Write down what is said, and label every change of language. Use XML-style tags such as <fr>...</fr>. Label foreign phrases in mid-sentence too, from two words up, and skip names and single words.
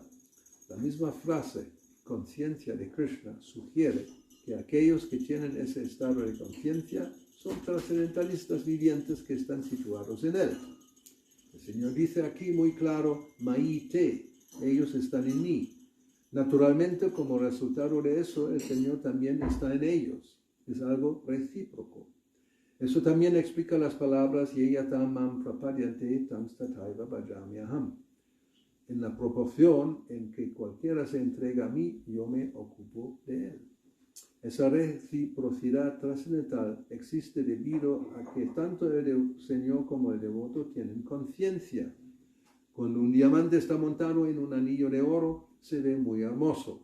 <es>La misma frase, conciencia de Krishna, sugiere que aquellos que tienen ese estado de conciencia son trascendentalistas vivientes que están situados en él. El Señor dice aquí muy claro, Maite, ellos están en mí. Naturalmente, como resultado de eso, el Señor también está en ellos. Es algo recíproco. Eso también explica las palabras</es> <sa>ये यथा मां प्रपद्यन्ते तांस्तथैव भजाम्यहम्.</sa> <es>En la proporción en que cualquiera se entrega a mí, yo me ocupo de él. Esa reciprocidad trascendental existe debido a que tanto el Señor como el devoto tienen conciencia. Cuando un diamante está montado en un anillo de oro, se ve muy hermoso.</es>